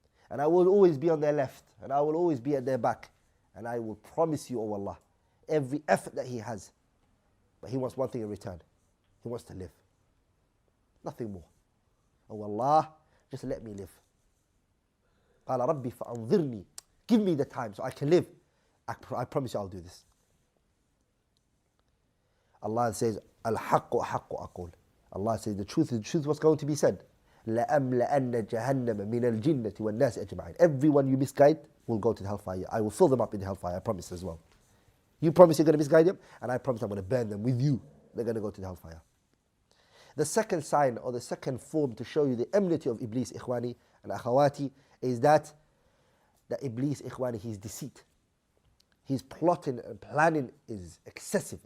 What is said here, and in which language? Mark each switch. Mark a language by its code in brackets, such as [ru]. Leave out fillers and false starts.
[en] And I will always be on their left. And I will always be at their back. And I will promise you, oh Allah, every effort that he has. But he wants one thing in return. He wants to live. Nothing more. Oh Allah, just let me live. [ar] قال ربي فأنظرني. [en] Give me the time so I can live. I promise you I'll do this. [ar] Allah says, الحق أحق أقول. [en] Allah says the truth is the truth what's going to be said. [ar] لأملأن جهنم من الجنة والناس أجمعين. [en] Everyone you misguide will go to the hellfire. I will fill them up in the hellfire, I promise as well. You promise you're going to misguide them, and I promise I'm going to burn them with you. They're going to go to the hellfire. The second sign or the second form to show you the enmity of Iblis, ikhwani and akhawati, is that Iblis, ikhwani, his deceit, his plotting and planning is excessive.